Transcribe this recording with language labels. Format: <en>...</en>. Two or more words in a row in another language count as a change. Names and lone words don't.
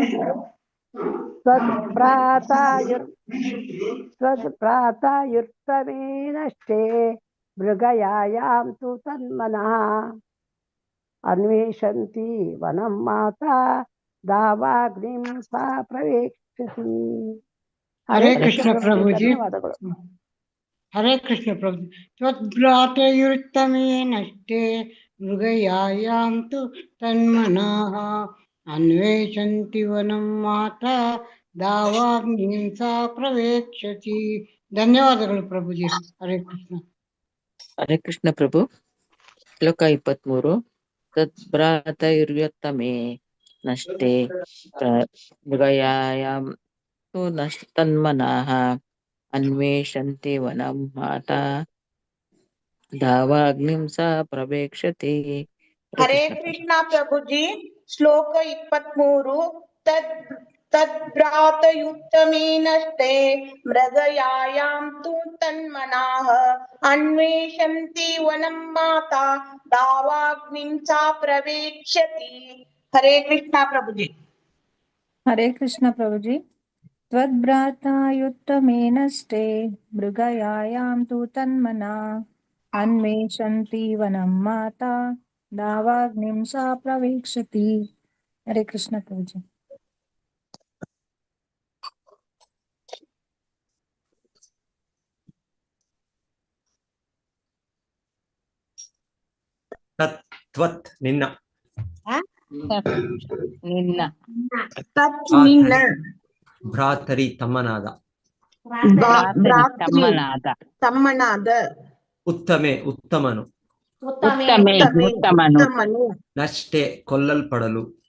<sa>त्वद्भ्रातायुत्तमे नष्टे मृगयायां तु तन्मनः अन्वेषन्ति वनं माता दावाग्निं सा प्रवेक्ष्यति.</sa> <hi>हरे कृष्ण प्रभुजी.</hi> <kn>ಧನ್ಯವಾದಗಳು.</kn> <hi>हरे कृष्ण प्रभु.</hi> <sa>त्वद्भ्रातयुत्तमे नष्टे मृगयायां तु तन्मनाः अन्वेषन्ति वनं माता दावाग्निं सा प्रवेक्ष्यति.</sa> <kn>ಧನ್ಯವಾದಗಳು ಪ್ರಭುಜಿ. ಹರೇ ಕೃಷ್ಣ. ಹರೇ ಕೃಷ್ಣ ಪ್ರಭು. ಶ್ಲೋಕ 23.</kn> <sa>ತದ್ಭ್ರಾತಯುತ್ತಮೇ ನಷ್ಟೇ ಮೃಗಯಾಯಾಂ ತು ತನ್ಮನಃ अन्वेषन्ति वनं माता दावाग्निं सा प्रवेक्ष्यति.</sa> <hi>हरे कृष्णा प्रभुजी. श्लोक 23.</hi> <sa>तद्भ्रातयुत्तमे नष्टे मृगयायां तु तन्मनाः अन्वेषन्ति वनं माता दावाग्निं सा प्रवेक्ष्यति.</sa> <hi>हरे कृष्णा प्रभुजी. हरे कृष्ण प्रभुजी.</hi> <sa>त्वद्भ्रातायुत्तमे नष्टे मृगयायां तु तन्मना अन्वेषन्ति वनं माता दावाग्निं सा प्रवेक्ष्यति.</sa> <hi>हरे कृष्ण प्रभुजी.</hi> <kn>ತತ್ವತ್ ನಿನ್ನ ಭ್ರಾತರಿ ತಮ್ಮನಾದ ಉತ್ತಮೆ ಉತ್ತಮನು ನಷ್ಟೇ ಕೊಲ್ಲಲ್ಪಡಲು</kn>